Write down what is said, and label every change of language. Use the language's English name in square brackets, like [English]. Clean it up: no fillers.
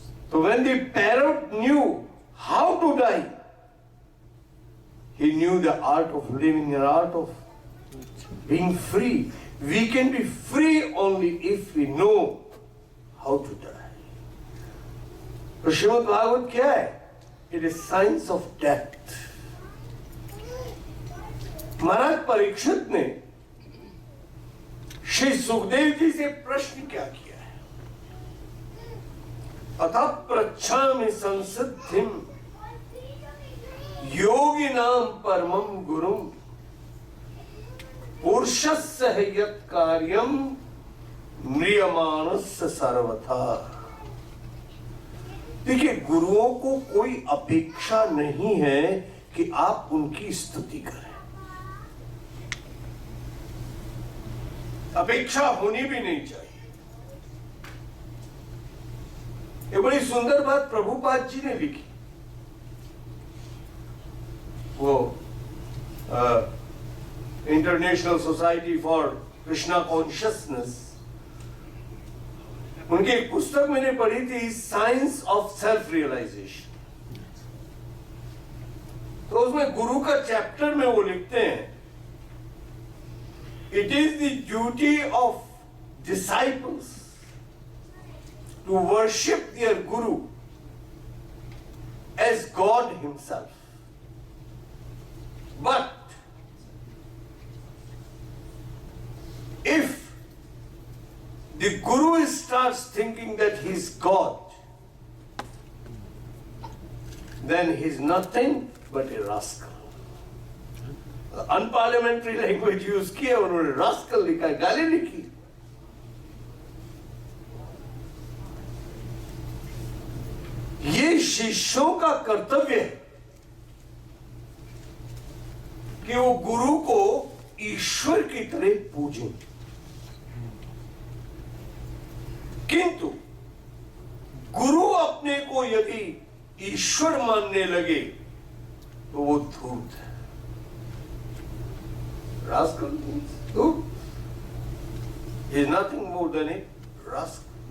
[Hindi] तो [English] when the parrot knew how to die, he knew the art of living, the art of being free. We can be free only if we know how to die. [Hindi] तो श्रीमद् भागवत क्या है? [English] It is science of death. [Hindi] महाराज परीक्षित ने श्री सुखदेव जी से प्रश्न क्या किया है? [Sanskrit] अतः पृच्छामि संसिद्धिम योगिनां परमं गुरुं पुरुषस्य यत् कार्यं म्रियमाणस्य सर्वथा। [Hindi] देखिए, गुरुओं को कोई अपेक्षा नहीं है कि आप उनकी स्तुति करें, अपेक्षा होनी भी नहीं चाहिए। ये बड़ी सुंदर बात प्रभुपाद जी ने लिखी। वो international society for Krishna consciousness, उनकी एक पुस्तक मैंने पढ़ी थी, साइंस ऑफ सेल्फ रियलाइजेशन। तो उसमें गुरु का चैप्टर में वो लिखते हैं [English] It is the duty of disciples to worship their Guru as God Himself. But if the Guru starts thinking that he is God, then he is nothing but a rascal. [Hindi] Unparliamentary language use की है उन्होंने, rascal लिखा है, गाली लिखी। ये शिष्यों का कर्तव्य है कि वो गुरु को ईश्वर की तरह पूजें, किंतु गुरु अपने को यदि ईश्वर मानने लगे तो वो धूर्त है, [English] rascal means [Hindi] धूर्त, [English] is nothing more than a rascal.